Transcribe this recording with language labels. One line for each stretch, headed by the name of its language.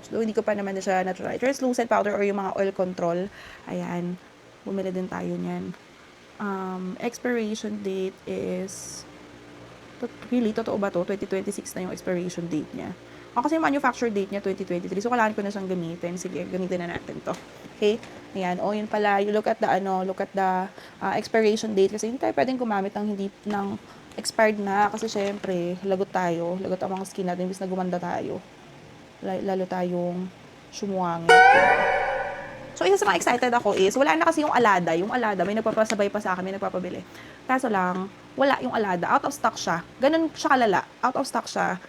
Filipino: So, hindi ko pa naman na siya na-try. Translucent powder or yung mga oil control. Ayan. Bumili din tayo niyan.
English: Expiration date is...
Filipino: Really, totoo ba to? 2026 na yung expiration date niya. Kasi yung manufacture date niya, 2023. So, kailangan ko na siyang gamitin. Sige, gamitin na natin to. Okay? Ayan. O, yun pala.
English: You look at the expiration date.
Filipino: Kasi hindi tayo pwedeng gumamit ng expired na. Kasi, syempre, lagot tayo. Lagot ang mga skin natin. Imbis na gumanda tayo. Lalo tayong sumuwangit. So, isa sa mga excited ako is, wala na kasi yung Alada. Yung Alada, may nagpapasabay pa sa akin, may nagpapabili. Kaso lang, wala yung Alada. Out of stock siya. Ganun siya kalala. Out of stock siya.